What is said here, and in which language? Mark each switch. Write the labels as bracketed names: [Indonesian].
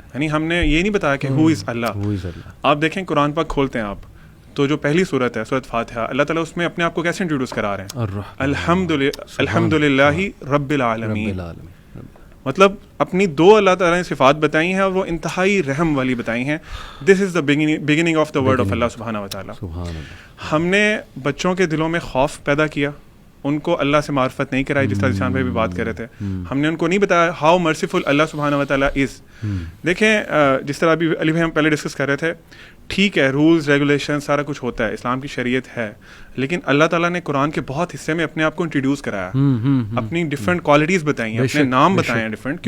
[Urdu] یعنی ہم نے یہ نہیں بتایا کہ [English] Who is Allah. [Urdu] آپ دیکھیں قرآن پاک کھولتے ہیں آپ تو جو پہلی صورت ہے سورۃ فاتحہ، اللہ تعالیٰ اس میں اپنے آپ کو کیسے انٹروڈیوس کرا رہے ہیں؟ [Arabic] الحمد للہ رب العالمین. [Urdu] مطلب اپنی دو اللہ تعالیٰ نے صفات بتائی ہیں اور وہ انتہائی رحم والی بتائی ہیں. [English] This is the beginning of the word of Allah سبحانہ و تعالیٰ. [Urdu] ہم نے بچوں کے دلوں میں خوف پیدا کیا، ان کو اللہ سے معرفت نہیں کرائی، جس طرح جسان بھائی بھی بات کر رہے تھے. ہم نے ان کو نہیں بتایا [English] How merciful Allah سبحانہ و تعالیٰ از. [Urdu] دیکھیں جس طرح ابھی علی بھائی ہم پہلے ڈسکس کر رہے تھے، ٹھیک ہے رولز ریگولیشن سارا کچھ ہوتا ہے، اسلام کی شریعت ہے، لیکن اللہ تعالیٰ نے قرآن کے بہت حصے میں اپنے آپ کو انٹروڈیوس کرایا، اپنی ڈفرینٹ کوالٹیز بتائی ہیں، اپنے نام بتائے ہیں ڈفرینٹ.